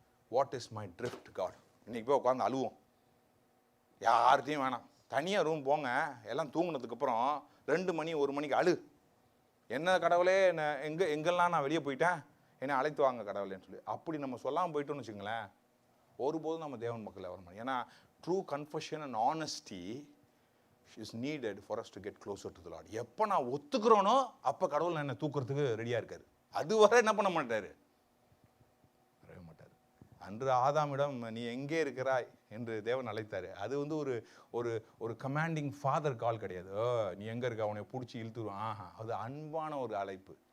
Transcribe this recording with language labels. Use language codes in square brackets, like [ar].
[en] What is my drift God. [ta] இன்றைக்கி போய் உட்காந்து அழுவோம், யார்கிட்டையும் வேணாம், தனியாக ரூம் போங்க, எல்லாம் தூங்கினதுக்கப்புறம் 2 மணி 1 மணிக்கு அழு, என்ன கடவுளே எங்கெல்லாம் நான் வெளியே போயிட்டேன், என்னை அழைத்து வாங்க கடவுளேன்னு சொல்லி. அப்படி நம்ம சொல்லாமல் போயிட்டோம்னு வச்சுங்களேன், ஒருபோதும் நம்ம தேவன் மக்களை வர முடியும். ஏன்னா [en] True confession and honesty is needed for us to get closer to the Lord. [ta] எப்போ நான் ஒத்துக்கிறோனோ அப்போ கடவுள் என்னை தூக்குறதுக்கு ரெடியாக இருக்காரு. அதுவரை என்ன பண்ண மாட்டார், வரவே மாட்டார். அன்று ஆதாமிடம் நீ எங்கே இருக்கிறாய் என்று தேவன் அழைத்தார். அது வந்து ஒரு ஒரு ஒரு கமாண்டிங் ஃபாதர் கால் கிடையாது. நீ எங்கே இருக்க, அவனை பிடிச்சி இழுத்துருவான். அது அன்பான ஒரு அழைப்பு.